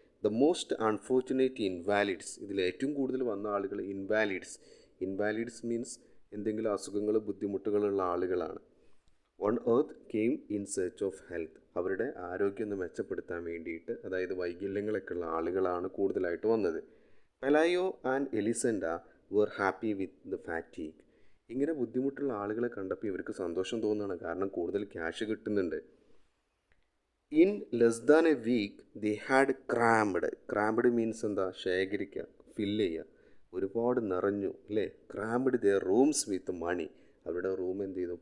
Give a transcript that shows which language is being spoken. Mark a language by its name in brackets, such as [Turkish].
[English] The most unfortunate invalids. [Malayalam] ഇതിൽ ഏറ്റവും കൂടുതൽ വന്ന ആളുകൾ ഇൻവാലിഡ്സ് മീൻസ് എന്തെങ്കിലും അസുഖങ്ങൾ, ബുദ്ധിമുട്ടുകളുള്ള ആളുകളാണ്. [English] On earth came in search of health. [Malayalam] അവരുടെ ആരോഗ്യം ഒന്ന് മെച്ചപ്പെടുത്താൻ വേണ്ടിയിട്ട്, അതായത് വൈകല്യങ്ങളൊക്കെ ഉള്ള ആളുകളാണ് കൂടുതലായിട്ട് വന്നത്. [English] Pelayo and Elisenda were happy with the fatigue. [Malayalam] ഇങ്ങനെ ബുദ്ധിമുട്ടുള്ള ആളുകളെ കണ്ടപ്പോൾ ഇവർക്ക് സന്തോഷം തോന്നുകയാണ്, കാരണം കൂടുതൽ ക്യാഷ് കിട്ടുന്നുണ്ട്. [English] In less than a week they had crammed means എന്താ? [Malayalam] ശേഖരിക്കുക, ഫില്ല് ചെയ്യുക. ഒരുപാട് നിറഞ്ഞു, അല്ലേ? [English] Crammed their rooms with money. [Malayalam] അവരുടെ റൂം എന്ത് ചെയ്തു?